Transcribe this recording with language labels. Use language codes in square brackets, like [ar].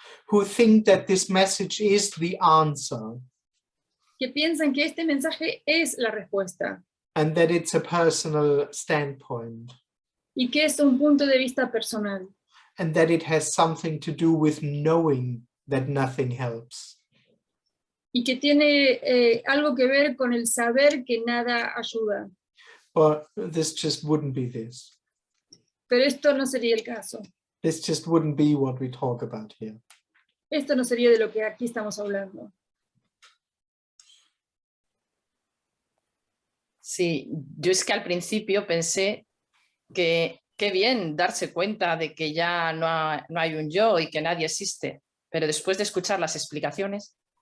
[en] who think that this message is the answer [es] que piensan que este mensaje es la respuesta [en] and that it's a personal standpoint [es] y que es un punto de vista personal [en] and that it has something to do with knowing that nothing helps. [es] y que tiene algo que ver con el saber que nada ayuda. [en] But this just wouldn't be this. [es] Pero esto no sería el caso. [en] This just wouldn't be what we talk about here. [es] Esto no sería de lo que aquí estamos hablando. Sí, yo es que al principio pensé que qué bien darse cuenta de que ya no hay un yo y que nadie existe, pero después de escuchar las explicaciones...